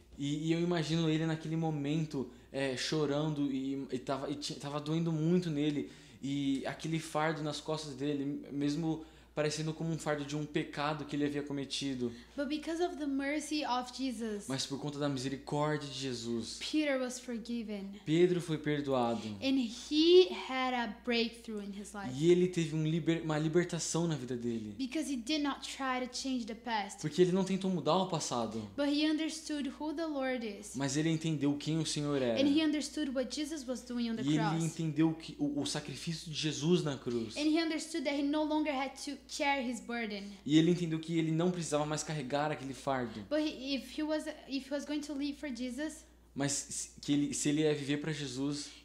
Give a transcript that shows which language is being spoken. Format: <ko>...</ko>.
<pt>E eu imagino ele naquele momento chorando e tava doendo muito nele, e aquele fardo nas costas dele, mesmo parecendo como um fardo de um pecado que ele havia cometido.</pt> <en>But because of the mercy of Jesus,</en> <pt>Mas por conta da misericórdia de Jesus,</pt> <en>Peter was forgiven.</en> <pt>Pedro foi perdoado.</pt> <en>And he had a breakthrough in his life.</en> <pt>E ele teve uma libertação na vida dele.</pt> <en>Because he did not try to change the past,</en> <pt>Porque ele não tentou mudar o passado,</pt> <en>but he understood who the Lord is.</en> <pt>mas ele entendeu quem o Senhor era.</pt> <en>And he understood what Jesus was doing on the</en> <pt>E ele</pt> <en>cross.</en> <pt>entendeu que o sacrifício de Jesus na cruz.</pt> <en>And he understood that he no longer had to carry his burden.</en> <pt>E ele entendeu que ele não precisava mais carregar aquele fardo.</pt> <en>But if he was going to live for Jesus,</en> <pt>Mas se ele ia viver para Jesus,</pt>